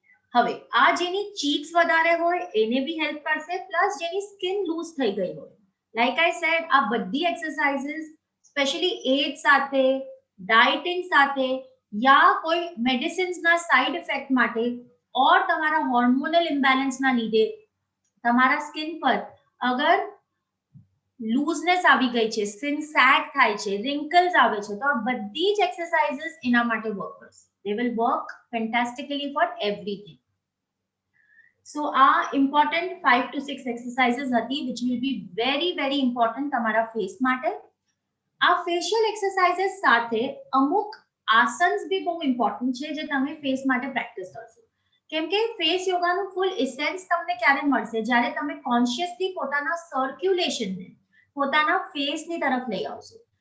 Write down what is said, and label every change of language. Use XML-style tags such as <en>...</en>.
<gu>હવે આ જેની ચીક્સ વધારે હોય એને બી હેલ્પ કરશે, પ્લસ જેની સ્કિન લૂઝ થઈ ગઈ હોય,</gu> <en>like I said</en> <gu>આ બધી એક્સરસાઇઝીસ સ્પેશિયલી એજ સાથે, ડાયટિંગ સાથે, યા કોઈ મેડિસિન્સના સાઇડ ઇફેક્ટ માટે ઓર તમારા હોર્મોનલ ઇમ્બેલેન્સના લીધે તમારા સ્કિન પર અગર લૂઝનેસ આવી ગઈ છે, સ્કિન સેગ થાય છે, રિંકલ્સ આવે છે, તો આ બધી જ એક્સરસાઇઝીસ એના માટે વર્ક કરશે.</gu> <en>They will work fantastically for everything. So આ important 5 to 6 exercises હતી which will be very important</en> <gu>તમારા ફેસ માટે. આ ફેશિયલ એક્સરસાઇઝીસ સાથે અમુક આસન્સ બી બહુ ઇમ્પોર્ટન્ટ છે જે તમે ફેસ માટે પ્રેક્ટિસ કરશો. કેમ કે ફેસ યોગાનું ફૂલ ઇસેન્સ તમને ક્યારે મળશે જ્યારે તમે કોન્શિયસલી પોતાના સર્ક્યુલેશનને પોતાના ફેસની તરફ લઈ આવશો.</gu>